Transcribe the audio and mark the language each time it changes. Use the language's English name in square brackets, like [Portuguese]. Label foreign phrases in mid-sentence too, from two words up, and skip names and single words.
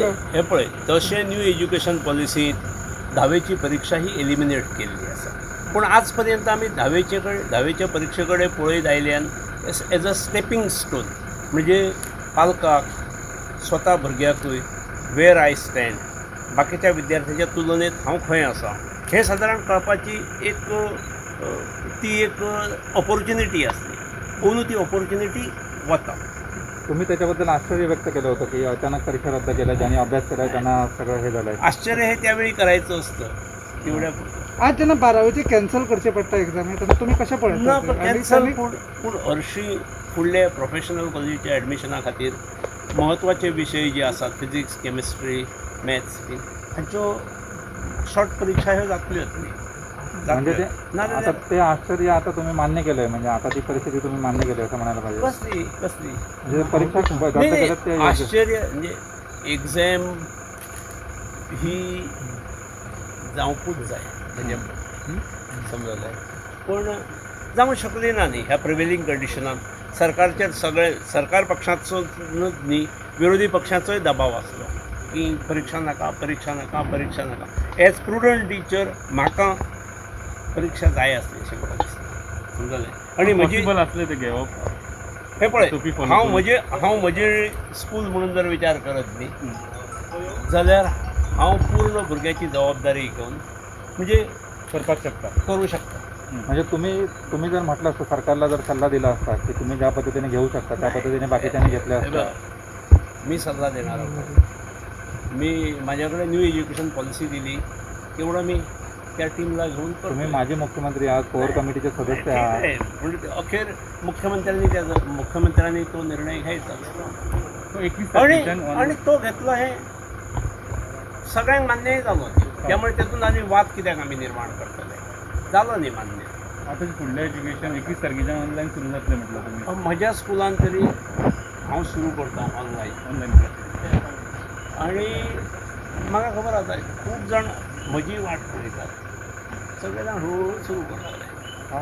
[Konkani] हे पळय, तशें [English] new education policy [Konkani] 10वेची परीक्षा ही एलिमिनेट केल्ली आसा, पूण आज पर्यंत आमी 10वेच्या परीक्षे कडेन पळयत आयल्यान [English] as a stepping stone, [Konkani] म्हणजे पालकाक स्वता भुरग्याकूय [English] where I stand, [Konkani] बाकीच्या विद्यार्थ्याच्या तुलनेत हांव खंय आसा हें सादारण कळपाची एक ऑपॉर्च्युनिटी आसली, पूण ती ऑपॉर्च्युनिटी वता। [Marathi] तुम्ही त्याच्याबद्दल आश्चर्य व्यक्त केलं होतं की अचानक परीक्षा रद्द केल्या, ज्यांनी अभ्यास केला त्यांना सगळं हे झालंय। आश्चर्य हे त्यावेळी करायचं असतं तेवढ्या [Konkani] आज जेन्ना 12वेची कॅन्सल करचे पडटा एग्जामी तेन्ना तुमी कशें पळयता? कॅन्सल पूण हरशीं फुडल्या प्रोफेशनल कॉलेजीच्या एडमिशना खातीर म्हत्वाचे विशय जे आसात [English] physics, chemistry, maths [Konkani] हांच्यो शॉर्ट परीक्षा ह्यो जातल्योच न्ही। [Marathi] म्हणजे ते आता ते आश्चर्य आता तुम्ही मान्य केलंय, म्हणजे आता ती परिस्थिती तुम्ही मान्य केली असं म्हणायला पाहिजे। कसली म्हणजे परीक्षा रद्द केल्यात ते [Konkani] आश्चर्य म्हणजे एक्झाम ही जावपूच जाय समजलें, पूण जावंक शकली ना न्ही ह्या [English] prevailing conditions. [Konkani] सरकार पक्षाचो न्ही विरोधी पक्षाचोय दबाव आसलो की परीक्षा नाका। [English] as prudent teacher [Konkani] म्हाका परीक्षा जाय आसली अशें म्हाका दिसता समजलें। आनी म्हजी असले ते घेवप हे पळय, हांव म्हजे स्कूल म्हणून जर विचार करत न्ही जाल्यार हांव पूर्ण भुरग्याची जबाबदारी घेवन म्हणजे करू शकता। [Marathi] म्हणजे तुम्ही जर म्हटलं असतं, सरकारला जर सल्ला दिला असता की तुम्ही ज्या पद्धतीने घेऊ शकता त्या पद्धतीने बाकीच्यांनी घेतले असतं, मी सल्ला देणार होतो। मी माझ्याकडे [English] new education policy [Marathi] दिली तेवढं मी त्या टीमला घेऊन तुम्ही माजी मुख्यमंत्री आहात, कोर कमिटीचे सदस्य आहात, म्हणजे अखेर मुख्यमंत्र्यांनी तो निर्णय घ्यायचा आणि तो घेतला हे [Konkani] सगळ्यांक मान्यही जालो, त्यामुळे त्यातून आनी वाद कित्याक आमी निर्माण करतले, जालो न्ही मान्य। आता फुडलें एज्युकेशन 21 तारखेच्यान ऑनलायन सुरू जातलें [Marathi] म्हटलं तुम्ही। [Konkani] म्हज्या स्कुलान तरी हांव सुरू करता ऑनलायन आनी म्हाका खबर आसा खूब जाण म्हजी वाट पळयतात, सगळे जाण हळूहळू सुरू करतले।